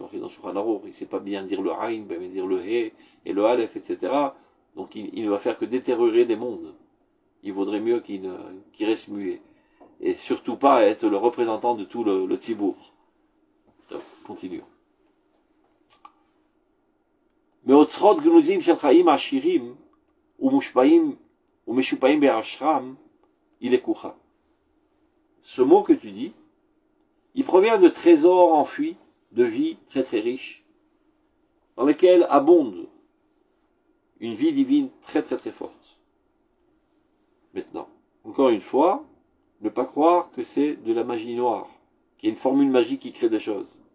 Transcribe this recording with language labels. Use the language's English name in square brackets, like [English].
[French] C'est marqué dans Shulchan Aruch, il ne sait pas bien dire le Ain, bien dire le He et le Aleph, etc. Donc il ne va faire que détériorer des mondes. Il vaudrait mieux qu'il reste muet. Et surtout pas être le représentant de tout le Tzibour. Donc, continuons. [Hebrew] מאוצרות גנוזים של חיים עשירים ומושפעים ומשופעים בהשרם, [French] il est koucha. Ce mot que tu dis, il provient de trésors enfuis, de vie très très riche, dans lesquels abonde une vie divine très très très forte. Maintenant, encore une fois, ne pas croire que c'est de la magie noire, qu'il y a une formule magique qui crée des choses.